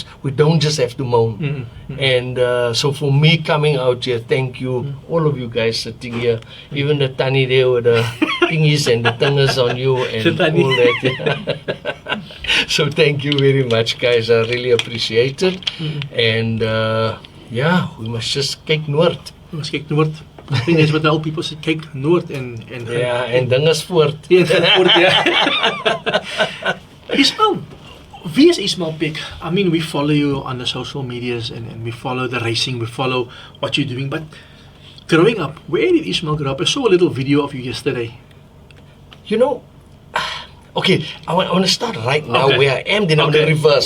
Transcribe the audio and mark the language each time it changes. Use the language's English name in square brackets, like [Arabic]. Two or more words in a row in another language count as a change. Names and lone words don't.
[English] We don't just have to moan. And so for me coming out here, thank you, all of you guys sitting here, even the Tani there with the thingies and the tingers on you and all that. So thank you very much, guys. I really appreciate it. And we must just [Afrikaans] kyk noord. [English] We must [Afrikaans] kyk noord. [English] I think that's what the old people say, [Afrikaans] kyk noord and dinges voort. Ismail, wie is Ismail Peck? [English] I mean, we follow you on the social medias and we follow the racing, we follow what you're doing, but growing up, where did Ismail grow up? I saw a little video of you yesterday. Okay, I want to start right now where I am, then I'm going to reverse.